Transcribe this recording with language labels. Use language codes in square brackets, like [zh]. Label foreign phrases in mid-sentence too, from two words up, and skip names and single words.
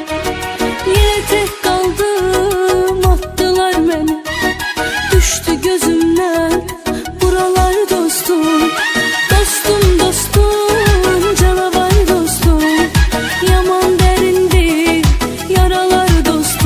[tr] Yine tek kaldım, attılar məni, düştü gözümden buralar dostum. [az] Dostum dostum canavar dostum, yaman dərindi yaralar dostum.